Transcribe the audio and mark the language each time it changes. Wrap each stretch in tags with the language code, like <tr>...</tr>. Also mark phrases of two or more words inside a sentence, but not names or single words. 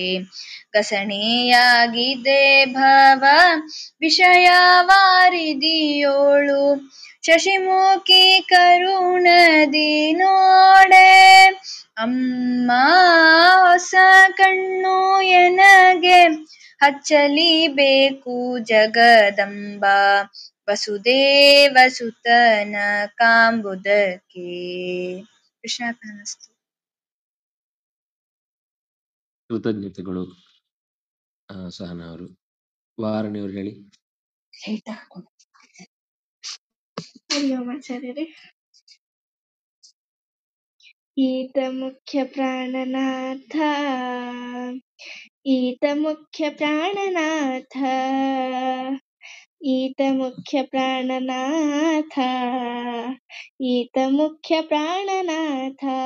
<kn>ಕಸಣೆಯಾಗಿದೆ ಭವ ವಿಷಯವಾರಿದಿಯೋಳು ಶಶಿಮುಖಿ ಕರುಣದಿ ನೋಡೆ. ಅಮ್ಮ ಹೊಸ ಕಣ್ಣು ಎನಗೆ ಹಚ್ಚಲಿಬೇಕು ಜಗದಂಬ ವಸುದೇವ ಸುತನ ಕಾಂಬುದಕ್ಕೆ. ಕೃಷ್ಣಾರ್ಪಣಮಸ್ತು. ಕೃತಜ್ಞತೆಗಳು ಸಹನಾ ಅವರು. ವಾರಣಿ ಅವರು ಹೇಳಿ. ಹರಿ ಓಂ ಆಚಾರ್ಯರೇ. ಈತ ಮುಖ್ಯ ಪ್ರಾಣನಾಥ, ಈತ ಮುಖ್ಯ ಪ್ರಾಣನಾಥ, ಈತ ಮುಖ್ಯ ಪ್ರಾಣನಾಥ, ಈತ ಮುಖ್ಯ ಪ್ರಾಣನಾಥ.</kn>